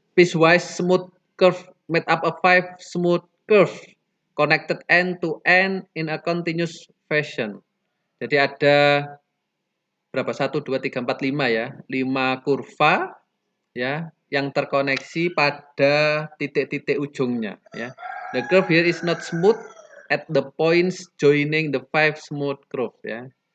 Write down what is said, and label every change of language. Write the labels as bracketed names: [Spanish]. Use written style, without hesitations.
[English] Piecewise smooth curve made up of 5 smooth curve connected end to end in a continuous fashion. [Indonesian] Jadi ada berapa? 1, 2, 3, 4, 5 ya. 5 kurva ya yang terkoneksi pada titik-titik ujungnya ya. [English] The curve here is not smooth at the points joining the 5 smooth curve ya.